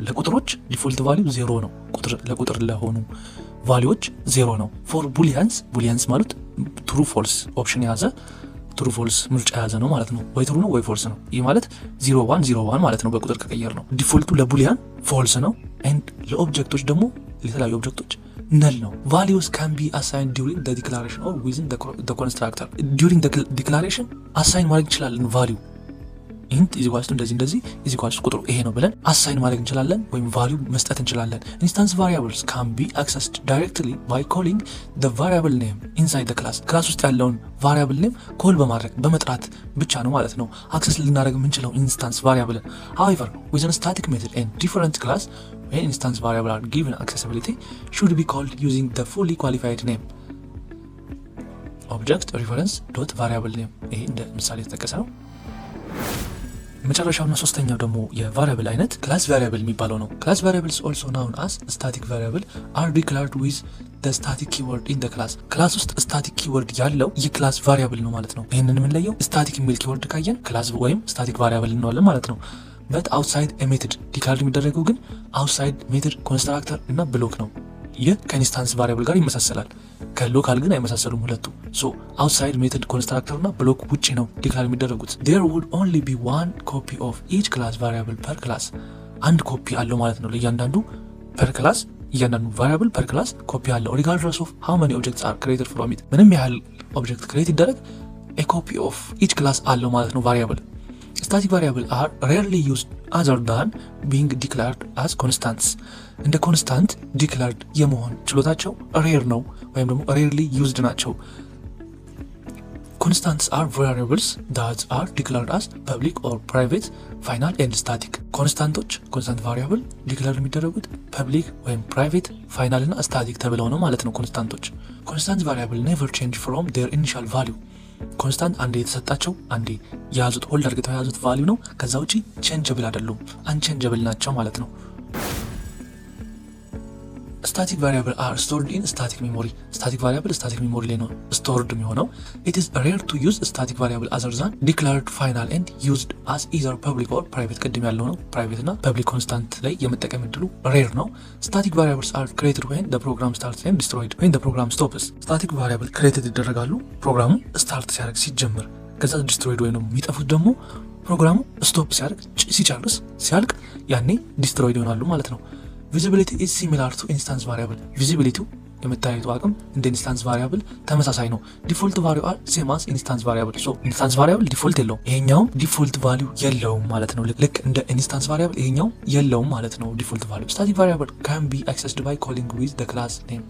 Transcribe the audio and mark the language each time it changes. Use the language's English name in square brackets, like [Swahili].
[Amharic] ለቁጥሮች default value 0 ነው። ለቁጥር ለሆኑ ቫልዩዎች 0 ነው። For booleans ማለት true false ኦፕሽን የያዘ true false ምርጫ የያዘ ነው ማለት ነው። ወይ true ነው ወይ false ነው። ይህ ማለት 01 ማለት ነው በቁጥር ከቀየር ነው። ዲፎልቱ ለቡሊያን false ነው and ለኦብጀክቶች ደግሞ ለተለያዩ ኦብጀክቶች null ነው። [English] values can be assigned during the declaration or within the constructor. during the declaration assign [Amharic] ማድረግ እንችላለን [English] value int is equal to እንደዚህ is equal to [Amharic] ቁጥሩ ይሄ ነው ብለን [English] assign [Amharic] ማድረግ እንችላለን ወይም [English] value [Amharic] መስጠት እንችላለን። [English] instance variables can be accessed directly by calling the variable name inside the class. [Amharic] ክላስ ውስጥ ያለውን variable name call በማድረግ በመጥራት ብቻ ነው ማለት ነው access ልናደርግ የምንችለው instance variable. [English] however within a static method and different class when instance variable are given accessibility should be called using the fully qualified name object reference dot variable name. [Amharic] ይሄ እንደ ምሳሌ ተጠቀሰ ነው። መጨረሻውና ሶስተኛው ደግሞ የቫሪያብል አይነት ክላስ ቫሪያብል የሚባለው ነው። ክላስ ቫሪያብልስ [English] also known as static variable are declared with the static keyword in the class. [Amharic] ክላስ ውስጥ static keyword ያለው የክላስ ቫሪያብል ነው ማለት ነው። ይሄንን የምንለየው static የሚል keyword ካየን ክላስ ወይም static variable እንለዋለን ማለት ነው። but outside a method declared የሚደረገው ግን outside method constructor እና block ነው። ይህ ከኢንስታንስ ቫሪያብል ጋር ይመሳሰላል። ከሎካል ግን አይመሳሰሉም ሁለቱ። so outside method constructor እና block ውጪ ነው ዲክላር የሚደረጉት። [English] there would only be one copy of each class variable per class. [Amharic] አንድ ኮፒ አለው ማለት ነው ለእያንዳንዱ [English] per class እያንዳንዱ variable per class [Amharic] ኮፒ አለው [English] regardless of how many objects are created from it. [Amharic] ምንም ያህል ኦብጀክት ክሬት ይደረግ a copy of each class አለው ማለት ነው variable. [English] static variable are rarely used other than being declared as constants. [Amharic] እንደ ኮንስታንት ዲክላርድ የመሆን ችሎታቸው ሬር ነው ወይም ደግሞ rarely used ናቸው። constants are variables that are declared as public or private, final and static. [English] ኮንስታንቶች ኮንስታንት ቫሪያብል ዲክላር የሚደረጉት ፐብሊክ ወይም ፕራይቬት፣ ፋይናል እና ስታቲክ ተብለው ነው ማለት ነው ኮንስታንቶች። ኮንስታንት ቫሪያብል never change from their initial value. [Amharic] ኮንስታንት አንዴ የተሰጣቸው አንዴ የያዙት ሆልድ አድርገው የያዙት ቫልዩ ነው። ከዛ ውጪ ቼንጀብል አይደሉም፣ አንቼንጀብል ናቸው ማለት ነው። [English] static variable are stored in static memory. static variable static memory [Amharic] ላይ ነው [English] stored [Amharic] የሚሆነው። [English] it is rare to use static variable other than declared final and used as either public or private. [Amharic] ቅድም ያለው ነው private እና public constant ላይ የመጠቀም እድሉ rare ነው። [English] static variables are created when the program starts and destroyed when the program stops. [Amharic] static variable created ይደረጋሉ ፕሮግራሙ ስታርት ሲያደርግ ሲጀምር፣ ከዛ destroyed ወይ ነው የሚጠፉት ደግሞ ፕሮግራሙ ስቶፕ ሲያደርግ ሲጨርስ ሲያልቅ ያኔ destroyed ይሆናሉ ማለት ነው። [English] visibility is similar to instance variable. [Amharic] visibility የመታየቱ አቅም እንደ ኢንስታንስ ቫሪያብል ተመሳሳይ ነው። ዲፎልት ቫልዩ አር ሴም አስ ኢንስታንስ ቫሪያብል። ሶ ኢንስታንስ ቫሪያብል ዲፎልት የለውም፣ ይሄኛውም ዲፎልት ቫልዩ የለውም ማለት ነው። ልክ እንደ ኢንስታንስ ቫሪያብል ይሄኛው የለውም ማለት ነው ዲፎልት ቫልዩ። ስታቲክ ቫሪያብል [English] can be accessed by calling with the class name.